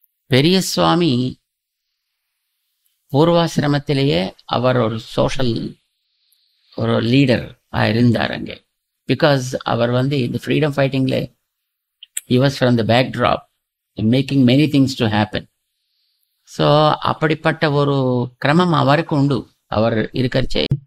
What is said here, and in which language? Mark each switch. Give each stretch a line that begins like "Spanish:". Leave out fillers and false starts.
Tamil: பெரிய சுவாமி பூர்வாசிரமத்திலேயே அவர் ஒரு சோஷியல் ஒரு லீடர் இருந்தார் அங்கே.
English: because
Tamil: அவர் இந்த
English: Freedom ஃபைட்டிங்ல he was from the backdrop making many things to happen.
Tamil: So அப்படிப்பட்ட ஒரு கிரமம் அவருக்கு உண்டு அவர் இருக்கச்சே.